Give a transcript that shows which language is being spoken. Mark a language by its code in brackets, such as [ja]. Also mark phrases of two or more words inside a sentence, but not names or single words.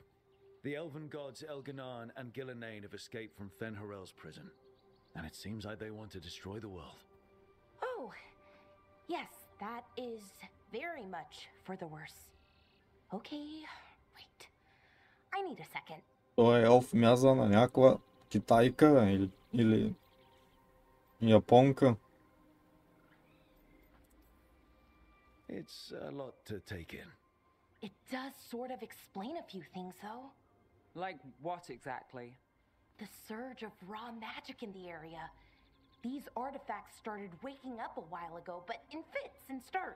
[en] The elven gods Elganon and Gillenane have escaped from Fen'Harel's prison. And it seems like they want to destroy the world. Oh, yes, that is very much for the worse. Okay, wait. I need a second. [bg] Той елф мяза на някаква китайка или японка. [en] It's a lot to take in. It does sort of explain a few things, though. Like what exactly? The surge of raw magic in the area. These artifacts started waking up a while ago, but in fits and starts.